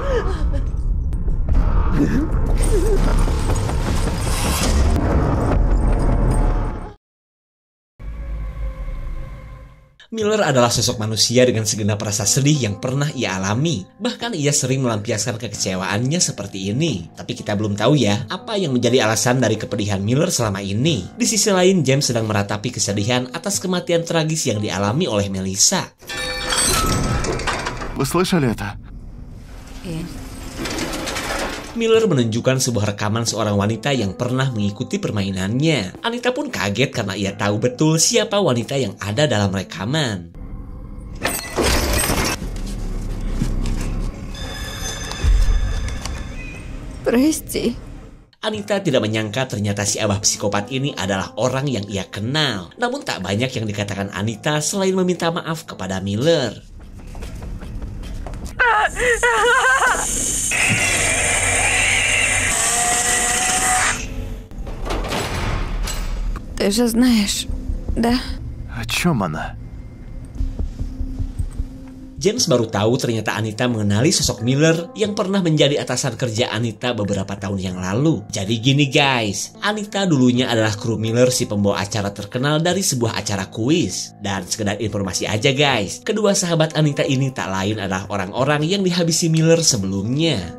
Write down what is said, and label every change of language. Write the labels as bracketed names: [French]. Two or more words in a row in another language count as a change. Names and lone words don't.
[Indonesian] Miller adalah sosok manusia dengan segenap rasa sedih yang pernah ia alami. Bahkan ia sering melampiaskan kekecewaannya seperti ini. Tapi kita belum tahu ya, apa yang menjadi alasan dari kepedihan Miller selama ini. Di sisi lain, James sedang meratapi kesedihan atas kematian tragis yang dialami oleh Melissa. [Russian] Вы слышали это? [Indonesian] Miller menunjukkan sebuah rekaman seorang wanita yang pernah mengikuti permainannya. Anita pun kaget karena ia tahu betul siapa wanita yang ada dalam rekaman. [Russian] Прости. [Indonesian] Anita tidak menyangka ternyata si abah psikopat ini adalah orang yang ia kenal. Namun tak banyak yang dikatakan Anita selain meminta maaf kepada Miller. [Russian] Ты же знаешь, да? О чем она? [Indonesian] James baru tahu ternyata Anita mengenali sosok Miller yang pernah menjadi atasan kerja Anita beberapa tahun yang lalu. Jadi gini guys, Anita dulunya adalah kru Miller, si pembawa acara terkenal dari sebuah acara kuis. Dan sekedar informasi aja guys, kedua sahabat Anita ini tak lain adalah orang-orang yang dihabisi Miller sebelumnya.